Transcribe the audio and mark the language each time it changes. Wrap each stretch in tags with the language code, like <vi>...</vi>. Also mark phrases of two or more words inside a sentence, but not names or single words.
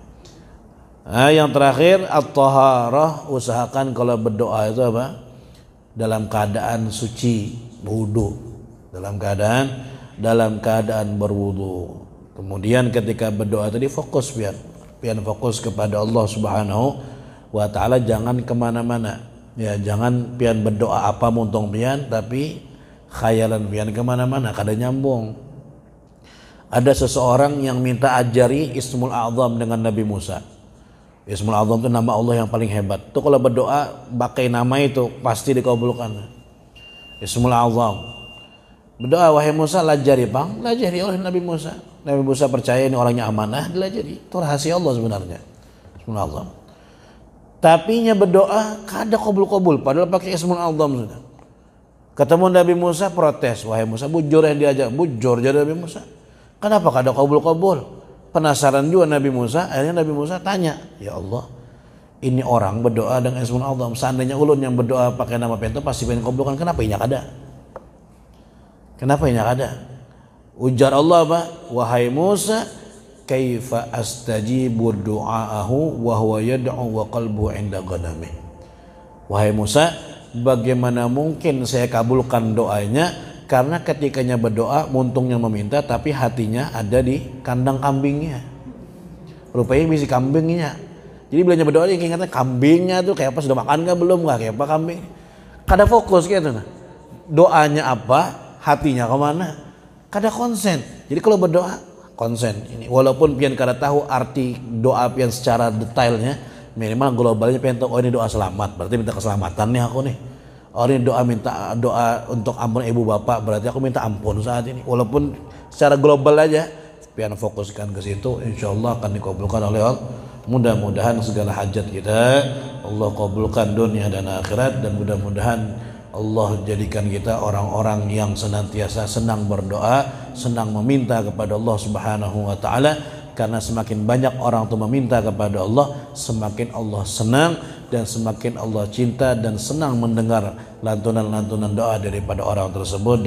<id>Yang terakhir at-taharah, usahakan kalau berdoa itu dalam keadaan suci, berwudu, dalam keadaan berwudu. Kemudian ketika berdoa tadi fokus pian fokus kepada Allah</id> <ar>سبحانه وتعالى,</ar> <id>jangan kemana-mana. Ya, jangan pian berdoa apa muntong pian, tapi khayalan pian kemana-mana, kada nyambung. Ada seseorang yang minta ajari Ismul A'zam dengan Nabi Musa. Ismul A'zam itu nama Allah yang paling hebat. Itu kalau berdoa pakai nama itu pasti dikabulkan. Ismul A'zam. Berdoa, wahai Musa, lajari oleh Nabi Musa. Nabi Musa percaya ini orangnya amanah, dilajari. Itu rahasia Allah sebenarnya. Ismul A'zam. Tapi nya berdoa kada kabul-kabul padahal pakai Ismul A'zam sudah. Ketemu Nabi Musa protes, wahai Musa, bujur yang diajak, bujur jadi Nabi Musa. Kenapa kada kabul-kabul? Penasaran juga Nabi Musa, akhirnya Nabi Musa tanya, ya Allah, ini orang berdoa dengan Ismul A'zam, seandainya ulun yang berdoa pakai nama pento pasti pengen kabulkan, kenapa inya kada? Kenapa inya kada? Ujar Allah wahai Musa,</id> <ar>كيف أستجيب دعاءه وهو يدعو وقلبه عند غنمه.</ar> <id>Wahai Musa, bagaimana mungkin saya kabulkan doanya, karena ketikanya berdoa muntungnya meminta tapi hatinya ada di kandang kambingnya. Rupanya bisa kambingnya. Jadi bilanya berdoa yang ingatnya kambingnya tuh kayak apa, sudah makan enggak belum, enggak kayak apa kambing. Kada fokus gitu nah. Doanya apa, hatinya kemana? Kada konsen. Jadi kalau berdoa konsen ini, walaupun pian kada tahu arti doa pian secara detailnya, minimal globalnya pian tahu, oh ini doa selamat, berarti minta keselamatan nih aku nih. Oh ini minta doa untuk ampun ibu bapak, berarti aku minta ampun saat ini. Walaupun secara global aja, pian fokuskan ke situ, insyaallah akan dikabulkan oleh Allah. Mudah-mudahan segala hajat kita Allah kabulkan dunia dan akhirat, dan mudah-mudahan Allah jadikan kita orang-orang yang senantiasa senang berdoa, senang meminta kepada Allah</id> <ar>سبحانه وتعالى,</ar> <id>karena semakin banyak orang itu meminta kepada Allah, semakin Allah senang dan semakin Allah cinta dan senang mendengar lantunan-lantunan doa daripada orang tersebut.</id>